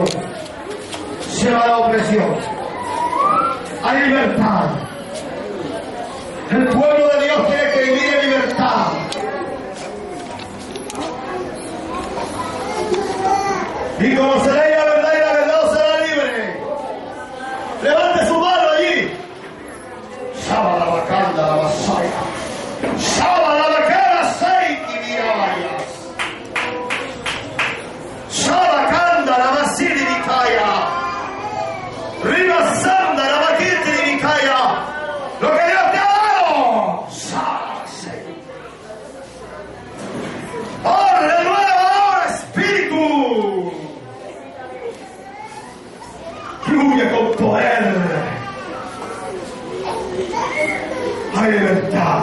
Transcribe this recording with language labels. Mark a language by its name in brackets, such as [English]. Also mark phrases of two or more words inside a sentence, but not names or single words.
[Spanish] Se va la opresión. Hay libertad. El pueblo de Dios tiene que vivir en libertad. Y conoceréis la verdad y la verdad os será libre. Levante su mano allí. Shaba la bacanda, la vasaya. Shaba la bacana, seiki mirayas. Shaba kanda, la vasiri vikaya. Riva sanda, la vakiti vikaya. Lo que Dios te ha dado. Shaba seiki. Oh, renueva ahora, espíritu. Fluye con poder. Hay libertad.